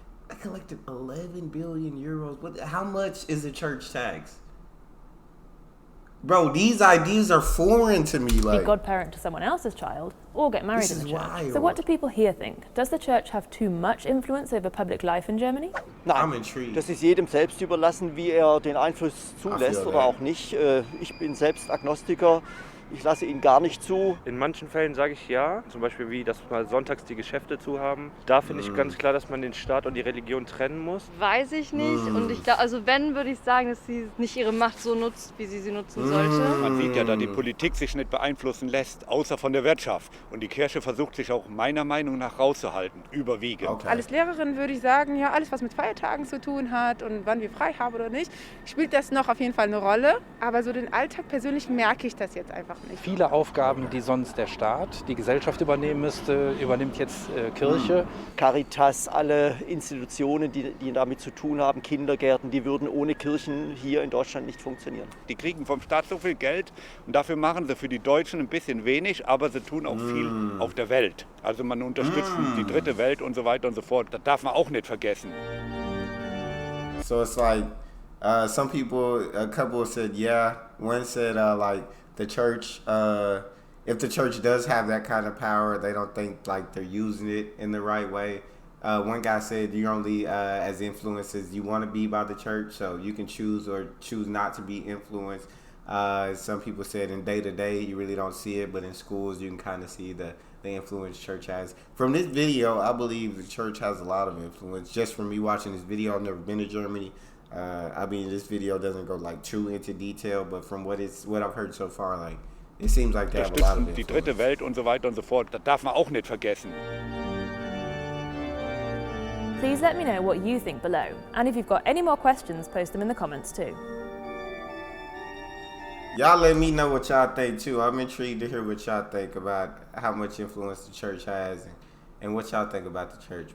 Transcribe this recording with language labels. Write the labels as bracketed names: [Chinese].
[English] I collected 11 billion euros. How much is a church tax? Bro, these ideas are foreign to me. Be godparent to someone else's child, or get married in the church. Wild. So what do people here think? Does the church have too much influence over public life in Germany? [German] Nein, [English] I'm intrigued. [German] das ist jedem selbst überlassen, wie den Einfluss zulässt oder auch nicht. Ich bin selbst Agnostiker. Ich lasse ihn gar nicht zu. In manchen Fällen sage ich ja, zum Beispiel wie, dass mal sonntags die Geschäfte zu haben. Da finde ich ganz klar, dass man den Staat und die Religion trennen muss. Weiß ich nicht. Und ich glaube, also wenn, würde ich sagen, dass sie nicht ihre Macht so nutzt, wie sie nutzen sollte. Man sieht ja, dass die Politik sich nicht beeinflussen lässt, außer von der Wirtschaft. Und die Kirche versucht sich auch meiner Meinung nach rauszuhalten, überwiegend. Okay. Als Lehrerin würde ich sagen, ja, alles was mit Feiertagen zu tun hat und wann wir frei haben oder nicht, spielt das noch auf jeden Fall eine Rolle. Aber so den Alltag persönlich merke ich das jetzt einfach nicht. Viele Aufgaben, die sonst der Staat, die Gesellschaft übernehmen müsste, übernimmt jetzt Kirche. Caritas, alle Institutionen, die damit zu tun haben, Kindergärten, die würden ohne Kirchen hier in Deutschland nicht funktionieren. Die kriegen vom Staat so viel Geld und dafür machen sie für die Deutschen ein bisschen wenig, aber sie tun auch viel auf der Welt. Also man unterstützt die dritte Welt und so weiter und so fort. Das darf man auch nicht vergessen. [English] So it's like some people, a couple said yeah. One said like the church, if the church does have that kind of power, they don't think like they're using it in the right way. One guy said you're only as influenced as you want to be by the church, so you can choose or choose not to be influenced. Some people said in day to day you really don't see it, but in schools you can kind of see the influence church has. From this video, I believe the church has a lot of influence. Just from me watching this video, I've never been to Germany. I mean, this video doesn't go like too into detail, but from what I've heard so far, like it seems like they have a lot of influence. [German] Die dritte Welt und so weiter und so fort. Das darf man auch nicht vergessen. [English] Please let me know what you think below. And if you've got any more questions, post them in the comments too. Y'all let me know what y'all think too. I'm intrigued to hear what y'all think about how much influence the church has and what y'all think about the church.